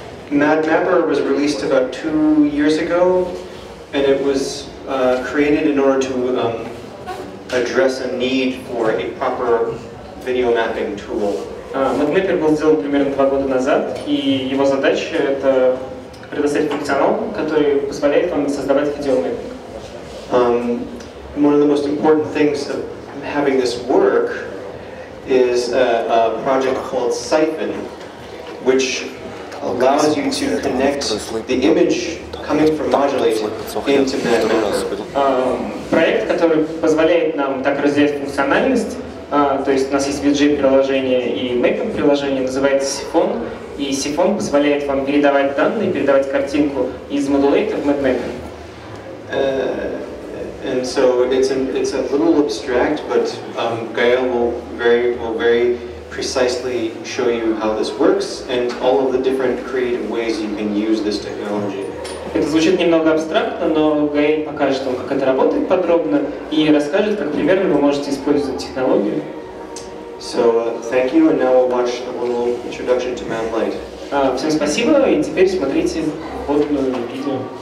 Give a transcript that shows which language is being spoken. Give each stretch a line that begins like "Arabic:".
English: MadMapper was released about 2 years ago, and it was created in order to address a need for a proper video mapping tool.
Russian: MadMapper был сделан примерно 2 года назад, и его задача — это предоставить функционал, который позволяет вам создавать видеомэппинг.
English: One of the most important things of having this work is a project called Syphon, which allows you to connect the image coming from Modul8 into MadMapper.
Russian: Проект, который позволяет нам так разделять функциональность, то есть у нас есть VJ-приложение и мэппинг-приложение, называется Syphon, и Syphon позволяет вам передавать данные, передавать картинку из Modul8 в MadMapper.
English: And so it's a little abstract, but Gael will very precisely show you how this works and all of the different creative ways you can use this technology.
Russian: Это звучит немного абстрактно, но Гаэль покажет вам, как это работает подробно, и расскажет, как примерно вы можете использовать технологию.
English: So thank you, and now we'll watch a little introduction to MadLight.
Russian: Всем спасибо, и теперь смотрите вводное видео.